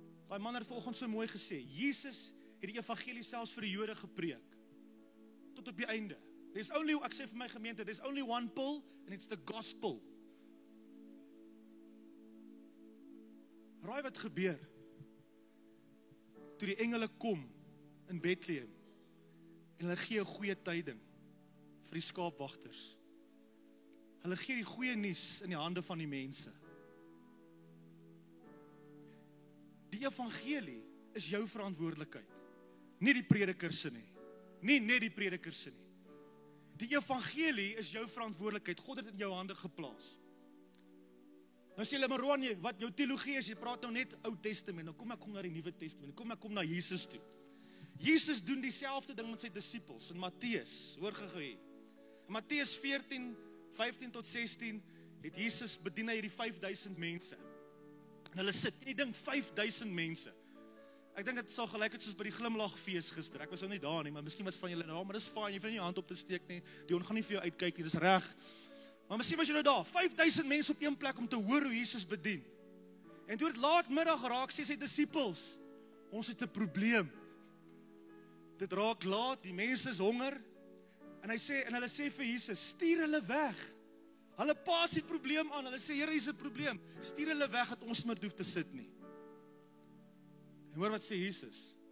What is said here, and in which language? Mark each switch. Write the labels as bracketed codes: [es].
[af] Daai man het vanoggend so mooi gesê, Jesus het die evangelie selfs vir die Jode gepreek, tot op die einde. Ek sê vir my gemeente, [en] there's only one pull, and it's the gospel. [af] Raai wat gebeur, toe die engele kom in Bethlehem, en hulle gee 'n goeie tyding vir die skaapwagters. Hulle gee die goeie nuus in die hande van die mense. Die evangelie is jou verantwoordelikheid, nie die prediker se nie. Nie net die prediker se nie. Die evangelie is jou verantwoordelikheid. God het in jou hande geplaas. Nou sê hulle, maar Ron, wat jou teologie is, jy praat nou net Ou Testament. Nou kom ek na die Nuwe Testament. Kom ek na Jesus toe. Jesus doen dieselfde ding met sy disippels in Matteus. Hoor gou hier. In Matteus 14, 15 tot 16 het Jesus bedien hierdie 5000 mense. En hulle sit in die ding 5000 mense. Ek dink dit sal gelyk het soos by die glimlagfees gister. Ek was nou nie daar nie, maar miskien was van julle nou, maar dis fyn, jy hoef nie jou hand op te steek nie. Die gaan nie vir jou uitkyk nie, dis reg. Maar miskien was jy nou daar, 5000 mense op een plek om te hoor hoe Jesus bedien. En toe dit laatmiddag raak, sê sy disippels, ons het 'n probleem. Dit raak laat, die mense is honger. En hulle sê vir Jesus, stuur hulle weg. Hulle pas die probleem aan, hulle sê, Here, hier is 'n probleem. Stuur hulle weg, dat ons maar hoef te sit nie. En hoor wat sê Jesus?